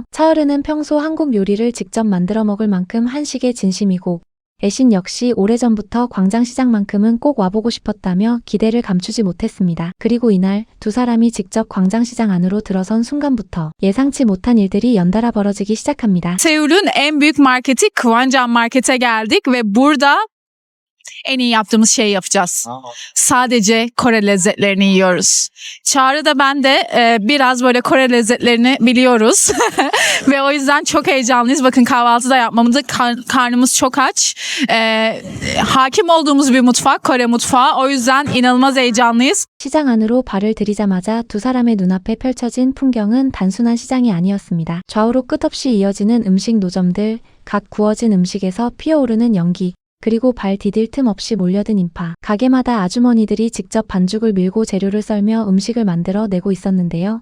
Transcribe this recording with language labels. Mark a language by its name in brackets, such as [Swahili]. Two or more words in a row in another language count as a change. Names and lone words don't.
[Korean] 차으르는 평소 한국 요리를 직접 만들어 먹을 만큼 한식에 진심이고 애신 역시 오래전부터 광장시장만큼은 꼭 와보고 싶었다며 기대를 감추지 못했습니다. 그리고 이날 두 사람이 직접 광장시장 안으로 들어선 순간부터 예상치 못한 일들이 연달아 벌어지기 시작합니다. [Turkish] Seul'ün en büyük marketi Kwanjan Market'e geldik ve burada en iyi yaptığımız şeyi yapacağız. Sadece Kore lezzetlerini yiyoruz. Çağrı da ben de biraz böyle Kore lezzetlerini biliyoruz. Ve o yüzden çok heyecanlıyız. Bakın kahvaltıda yapmamızda karnımız çok aç. Hakim olduğumuz bir mutfak, Kore mutfağı. O yüzden inanılmaz heyecanlıyız. [Korean] 시장 안으로 발을 들이자마자 두 사람의 눈앞에 펼쳐진 풍경은 단순한 시장이 아니었습니다. 좌우로 끝없이 이어지는 음식 노점들, 각 구워진 음식에서 피어오르는 연기, 그리고 발 디딜 틈 없이 몰려든 인파. 가게마다 아주머니들이 직접 반죽을 밀고 재료를 썰며 음식을 만들어 내고 있었는데요.